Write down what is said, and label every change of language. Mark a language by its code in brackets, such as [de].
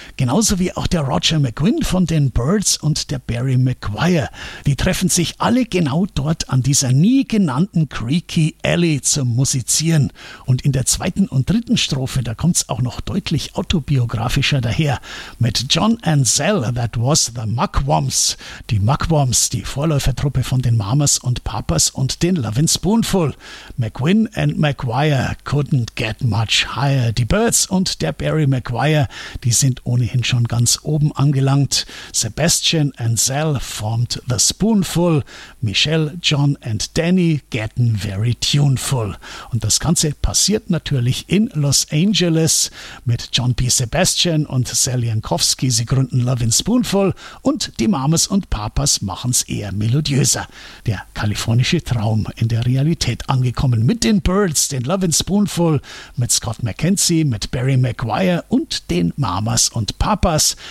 [de] Genauso wie auch der Roger McGuinn von den Birds und der Barry McGuire. Die treffen sich alle genau dort an dieser nie genannten Creaky Alley zum Musizieren. Und in der zweiten und dritten Strophe, da kommt's auch noch deutlich autobiografischer daher. [en] Mit John and Sal, that was the Mugwumps. [de] Die Mugwumps, die Vorläufertruppe von den Mamas und Papas und den Lovin' Spoonful. [en] McGuinn and McGuire couldn't get much higher. [de] Die Birds und der Barry McGuire, die sind ohnehin schon ganz oben angelangt. [en] Sebastian and Sal formed the Spoonful. Michelle, John and Danny getting very tuneful. [de] Und das Ganze passiert natürlich in Los Angeles mit John P. Sebastian und Sal Jankowski. Sie gründen Lovin' Spoonful und die Mamas und Papas machen es eher melodiöser. Der kalifornische Traum in der Realität angekommen mit den Birds, den Lovin' Spoonful, mit Scott McKenzie, mit Barry McGuire und den Mamas und Papas.